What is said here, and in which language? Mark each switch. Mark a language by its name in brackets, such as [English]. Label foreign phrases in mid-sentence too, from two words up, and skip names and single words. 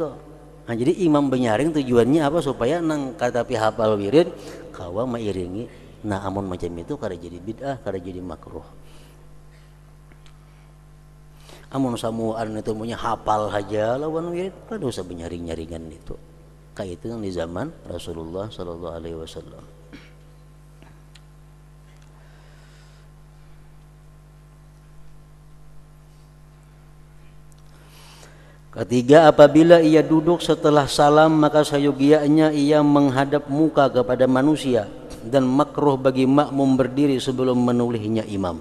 [Banjar] Nah, jadi imam banyaring tujuannya apa? Supaya nang kada tapi hafal wirid kawa mengiringi. Nah, amun macam itu kada jadi bid'ah, kada jadi makruh. Amun samuan itu punya hafal aja lawan wirid, kada usah benyaring-nyaringan itu. Kayak itu yang di zaman Rasulullah [Arabic] صلى الله عليه وسلم. [Indonesian] Ketiga, apabila ia duduk setelah salam maka sayogianya ia menghadap muka kepada manusia, dan makruh bagi makmum berdiri sebelum menolehnya imam.